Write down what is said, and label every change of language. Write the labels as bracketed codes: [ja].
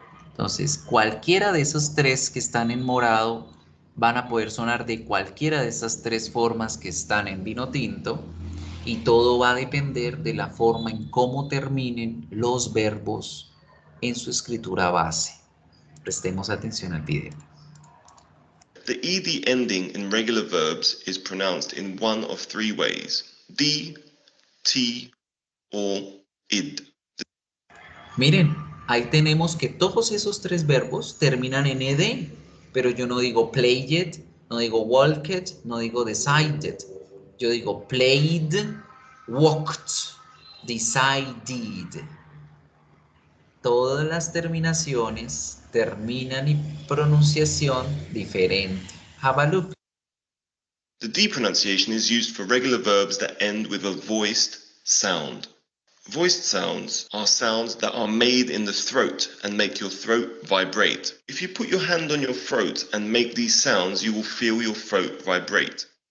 [es] Entonces, cualquiera de esos tres que están en morado van a poder sonar de cualquiera de esas tres formas que están en vino tinto, y todo va a depender de la forma en cómo terminen los verbos en su escritura base. Prestemos atención al video. [en] the ed ending in regular verbs is pronounced in one of three ways: D, T, or id. [es] Miren, ahí tenemos que todos esos tres verbos terminan en ed, pero yo no digo played, no digo walked, no digo decided. Yo digo played, walked, decided. Todas las terminaciones terminan en pronunciación diferente. [en] Have a look. The D pronunciation is used for regular verbs that end with a voiced sound. Voiced sounds are sounds that are made in the throat and make your throat vibrate. If you put your hand on your throat and make these sounds, you will feel your throat vibrate.